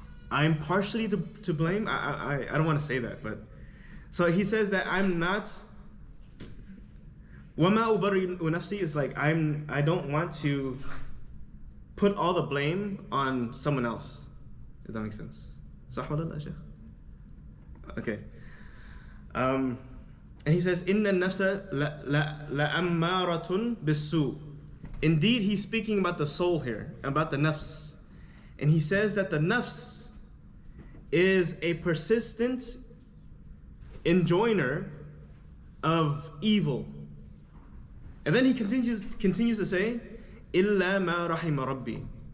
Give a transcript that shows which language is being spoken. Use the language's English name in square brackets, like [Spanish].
[English] I'm partially to blame. I don't want to say that, but so he says that I'm not. [Arabic] وَمَا أُبَرِّئُ نَفْسِي [English] is like I don't want to put all the blame on someone else. Does that make sense? [Arabic] صح ولا لا, Shaykh? [English] Okay. And he says, [Arabic] إِنَّ النَّفْسَ لَأَمَّارَةٌ بِالسُّوءِ. [English] Indeed, he's speaking about the soul here, about the nafs. And he says that the nafs is a persistent enjoiner of evil. And then he continues to say, [Arabic] إِلَّا مَا رَحِمَ رَبِّي.